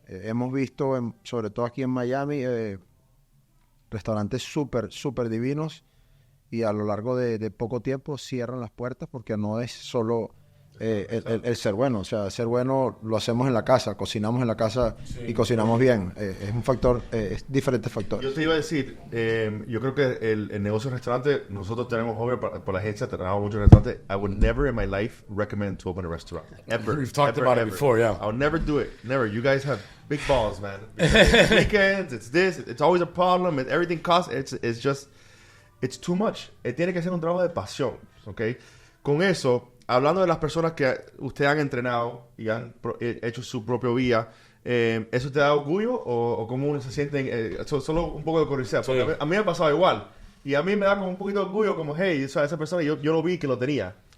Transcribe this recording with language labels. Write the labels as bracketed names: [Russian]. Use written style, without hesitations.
[Spanish] Hemos visto, sobre todo aquí en Miami, restaurantes súper divinos y a lo largo de poco tiempo cierran las puertas porque no es solo... el ser bueno, o sea, ser bueno lo hacemos en la casa, cocinamos en la casa y cocinamos bien. Es un factor, es diferentes factores. Yo te iba a decir, yo creo que el negocio de restaurante, nosotros tenemos, obvio, por la agencia, trabajamos mucho en restaurantes. [English] I would never in my life recommend to open a restaurant. Ever. We've talked about it before, yeah. I would never do it. Never. You guys have big balls, man. Weekends, it's always a problem. Everything costs. It's just... it's too much. [Spanish] Tiene que ser un trabajo de pasión, ¿ok? Con eso, hablando de las personas que ustedes han entrenado y han hecho su propio vía, ¿eso te da orgullo o cómo uno se siente? Solo un poco de curiosidad, porque a mí me ha pasado igual. Y a mí me da como un poquito de orgullo, como, hey, o sea, esa persona yo lo vi que lo tenía.